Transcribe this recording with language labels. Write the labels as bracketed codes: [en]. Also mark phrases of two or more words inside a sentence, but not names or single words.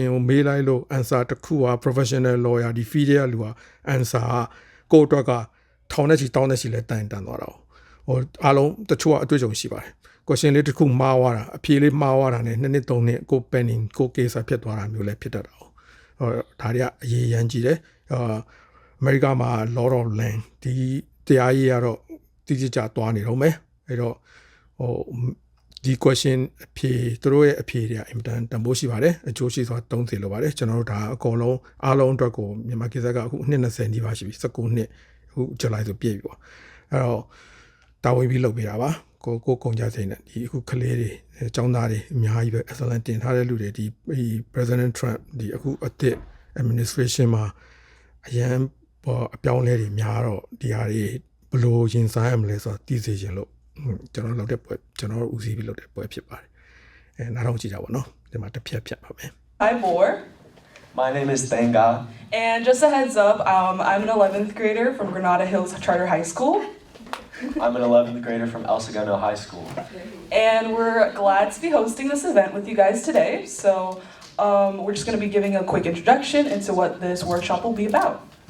[my] ကိုမေးလိုက်လို့ answer တခုက [en] professional lawyer [my] ဒီ field ရဲ့လူက answer ကိုအတွက်ကထောင်နဲ့ချီတောင်းနဲ့ချီလဲတန်သွားတာအားလုံးတချို့ကအတွေ့အကြုံရှိပါတယ် question လေးတခုမှားသွားတာအဖြေလေးမှားသွားတာနဲ့2နှစ်3နှစ်ကို pending ကို case ဖြစ်သွားတာမျိုးလည်းဖြစ်တတ်တာဒါတွေကအရေးရန်ကြီးတယ်အမေရိကမှာ [en] law of land [my] ဒီတရားရေးကတော့တိကျကျသွားနေတော့မယ်အဲ့တော့ဒီ question အဖြေသူတို့ရဲ့အဖြေ တွေကအင်မတန်တန်ဖိုးရှိပါတယ်အကျိုးရှိစွာသုံးစေလိုပါတယ်ကျွန်တော်တို့ဒါအကုန်လုံးအားလုံးအတွက်ကိုမြန်မာကိစ္စကအခု20နီးပါးရှိပြီ 19နှစ်အခုဇူလိုင်ဆိုပြည့်ပြီပေါ့အဲ့တော့တာဝန်ပြီးလုပ်ပေးတာပါကိုကုန်ကြစိမ့်နဲ့ဒီအခုကလေးတွေအကြောင်းသားတွေအများကြီးပဲ excellent တင်ထားတဲ့လူတွေဒီ President Trump ဒီအခုအသစ် administration မှာအရန်အပြောင်းလဲတွေများတော့ဒီဟာတွေဘယ်လိုရင်ဆိုင်ရမလဲဆိုတော့သိစေချင်လို့ကျွန်တော်လုပ်တဲ့ပွဲကျွန်တော်ဦးစီးပြီးလုပ်တဲ့ပွဲဖြစ်ပါတယ်နားထောင်ကြည့်ကြပါနော်ဒီမှာတစ်ဖြတ်ပါမယ် [en] I'm Moore. My name is Thenga. And just a heads up, I'm an 11th grader from Granada Hills Charter High School. I'm an 11th grader from El Segundo High School. And we're glad to be hosting this event with you guys today. So we're just going to be giving a quick introduction into what this workshop will be about.